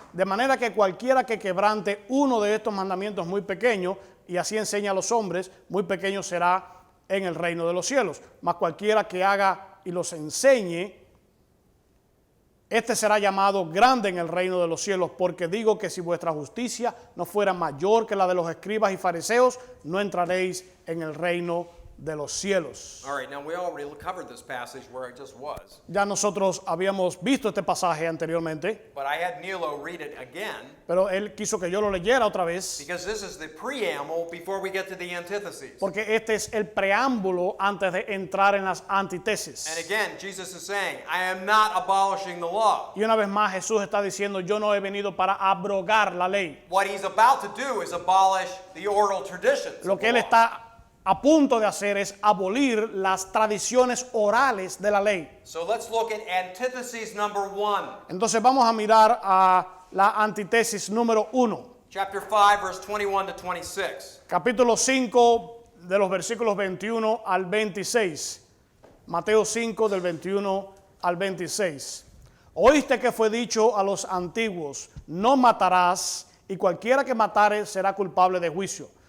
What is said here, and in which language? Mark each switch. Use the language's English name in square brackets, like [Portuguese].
[Spanish] De manera que cualquiera que quebrante uno de estos mandamientos muy pequeños, y así enseña a los hombres, muy pequeño será en el reino de los cielos. Mas cualquiera que haga y los enseñe, este será llamado grande en el reino de los cielos, porque digo que si vuestra justicia no fuera mayor que la de los escribas y fariseos, no entraréis en el reino de los cielos. [English] All right, now we already covered this passage where it just was, [Spanish] Ya nosotros habíamos visto este pasaje anteriormente, [English] but I had Nilo read it again [Spanish] pero él quiso que yo lo leyera otra vez, [English] because this is the preamble before we get to the antitheses. [Spanish] porque este es el preámbulo antes de entrar en las [English] And [Spanish] antítesis. [English] again, Jesus is saying, I am not abolishing the law. [Spanish] Y una vez más Jesús está diciendo, yo no he venido para abrogar la ley. [English] What he's about to do is abolish the oral traditions. [Spanish] Lo [English] of [Spanish] que [English] the [Spanish] él [English] law. [Spanish] está a punto de hacer es abolir las tradiciones orales de la ley. [English] So let's look at antithesis number 1, [Spanish] Entonces vamos a mirar a la antítesis número 1, [English] chapter 5, verse 21 to 26. [Spanish] capítulo 5 de los versículos 21 al 26. Mateo 5 del 21 al 26. Oíste que fue dicho a los antiguos, no matarás, y cualquiera que matare será culpable de juicio.